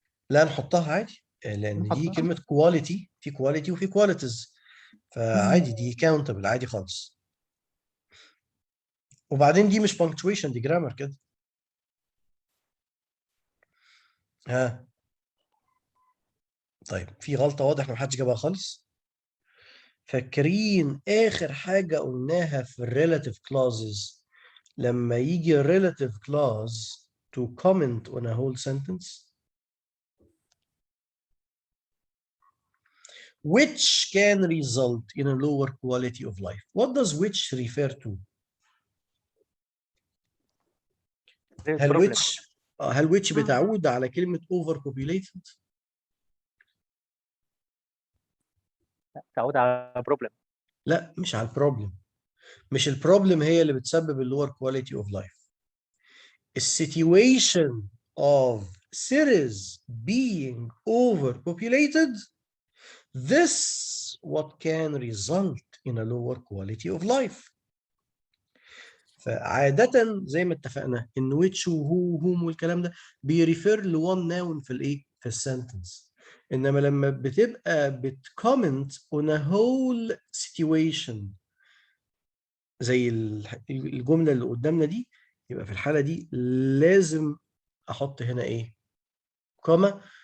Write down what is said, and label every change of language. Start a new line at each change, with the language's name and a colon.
Arabic: لا نحطها عادي، لان دي كلمه كواليتي، في كواليتي وفي كواليتيز، فعادي دي كاونتبل عادي خالص. وبعدين دي مش punctuation، دي جرامر كده. طيب في غلطه واضح ما حدش جابها خالص. فاكرين اخر حاجه قلناها في الريلاتيف
English: clauses
Arabic: لما يجي
English: relative clause to comment on a whole sentence which can result in a lower quality of life. What does which refer to?
Arabic: هل which بتعود على كلمة overpopulated؟ تعود على problem. لا مش على البروبلم. مش البروبلم هي اللي بتسبب اللور كواليتي اوف لايف. السيتويشن of cities being overpopulated, this what can result in a lower quality of life. فعادة زي ما اتفقنا ان which وهو whom والكلام ده بيريفير لone noun في الايه؟ في السنتنس. انما لما بتبقى بت
English: comment on a whole situation
Arabic: زي الجملة اللي قدامنا دي، يبقى في الحالة دي لازم احط هنا ايه؟ كوما.